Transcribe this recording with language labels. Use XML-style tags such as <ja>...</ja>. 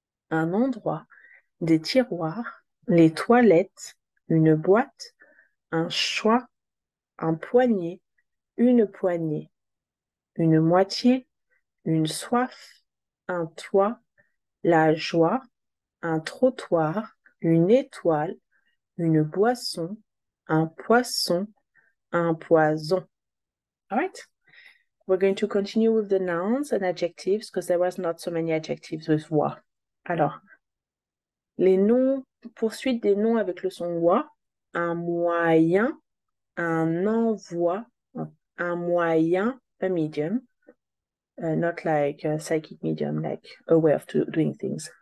<fr>un endroit, des tiroirs, les toilettes, une boîte, un choix, un poignet, une poignée, une moitié, une soif, un toit, la joie, un trottoir, une étoile, une boisson, un poisson, un poison.</fr> <en>All right. We're going to continue with the nouns and adjectives because there was not so many adjectives with wa.</en> <fr>Alors, les noms, poursuite des noms avec le son wa, un moyen, un envoi, un moyen,</fr> <en>a medium, not like a psychic medium, like a way of doing things.</en>